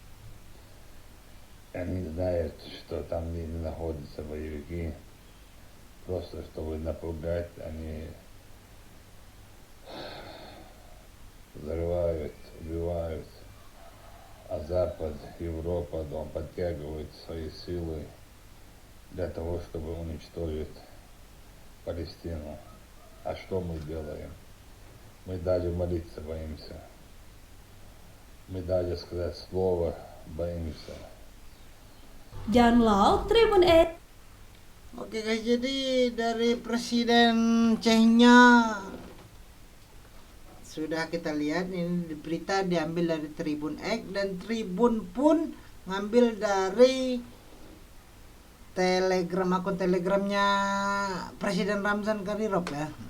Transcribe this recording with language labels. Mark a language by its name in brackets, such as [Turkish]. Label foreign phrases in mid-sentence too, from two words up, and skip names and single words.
[Russian] Они знают, что там не находятся боевики, просто чтобы напугать, они Европа подтягивает свои силы для того, чтобы уничтожить Палестину. А что мы делаем? Мы даже молиться боимся. Мы даже сказать слово боимся. [Indonesian] John Law, Tribun E. Oke guys, jadi dari Presiden Chechnya sudah kita lihat ini berita diambil dari Tribun X, dan Tribun pun ngambil dari akun Telegramnya Presiden Ramzan Kadyrov ya.